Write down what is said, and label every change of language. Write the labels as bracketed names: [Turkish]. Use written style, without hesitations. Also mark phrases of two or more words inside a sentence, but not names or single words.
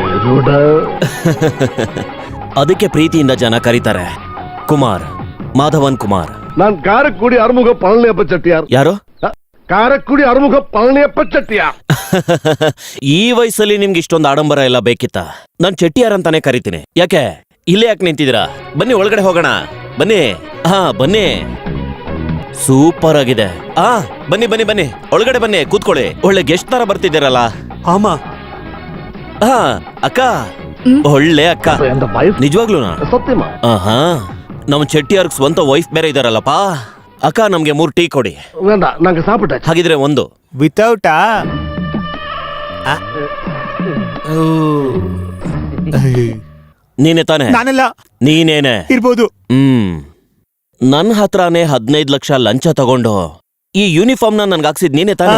[Kannada] ಅದಕ್ಕೆ ಪ್ರೀತಿಯಿಂದ ಜನ ಕರೀತಾರೆ ಕುಮಾರ್, ಮಾಧವನ್ ಕುಮಾರ್. [Tamil] நான் காரக்குடி அறுமுக பழனியப்ப செட்டியார். [Kannada] ಯಾರು? ಕಾರಕ್ಕುಡಿ ಅರುಮುಖ ಪಳನಿಯಪ್ಪ ಚೆಟ್ಟಿಯಾರ್. ಈ ವಯಸ್ಸಲ್ಲಿ ನಿಮ್ಗೆ ಇಷ್ಟೊಂದು ಆಡಂಬರ ಎಲ್ಲ ಬೇಕಿತ್ತ? ನಾನ್ ಚೆಟ್ಟಿಯಾರ್ ಅಂತಾನೆ ಕರಿತೀನಿ. ಯಾಕೆ ಇಲ್ಲೇ ಯಾಕೆ ನಿಂತಿದ್ದೀರಾ? ಬನ್ನಿ ಒಳಗಡೆ ಹೋಗೋಣ. ಬನ್ನಿ. ಹಾ ಬನ್ನಿ. ಸೂಪರ್ ಆಗಿದೆ. ಬನ್ನಿ ಬನ್ನಿ ಬನ್ನಿ ಒಳಗಡೆ ಬನ್ನಿ, ಕೂತ್ಕೊಳ್ಳಿ. ಒಳ್ಳೆ ಗೆಸ್ಟ್ ತರ ಬರ್ತಿದ್ದೀರಲ್ಲ. ಆಮ. ಹಾ ಅಕ್ಕ, ಒಳ್ಳೆ ಅಕ್ಕ. ನಿಜವಾಗ್ಲೂನಾ? ಸತ್ಯಮ. ಆಹಾ, ನಮ್ ಚೆಟ್ಟಿಯಾರ್ಗ್ ಸ್ವಂತ ವೈಫ್ ಬೇರೆ ಇದಾರಲ್ಲಪ್ಪ. ಅಕ್ಕ, ನಮ್ಗೆ 3 ಟೀ ಕೊಡಿ. [Tamil] வேண்டா, நாங்க சாப்பிட்டாச்சு. [Kannada] ಹಾಗಿದ್ರೆ 1 ವಿತೌಟಾ? ನೀನೆ ತಾನೆ? ನಾನೆಲ್ಲ. ನೀನೇನೆ ಇರ್ಬೋದು. ನನ್ ಹತ್ರನೇ 15 ಲಕ್ಷ ಲಂಚ ತಗೊಂಡು ಈ ಯೂನಿಫಾರ್ಮ್ ನನ್ಗೆ ಹಾಕ್ಸಿದ್ ನೀನೆ ತಾನೆ?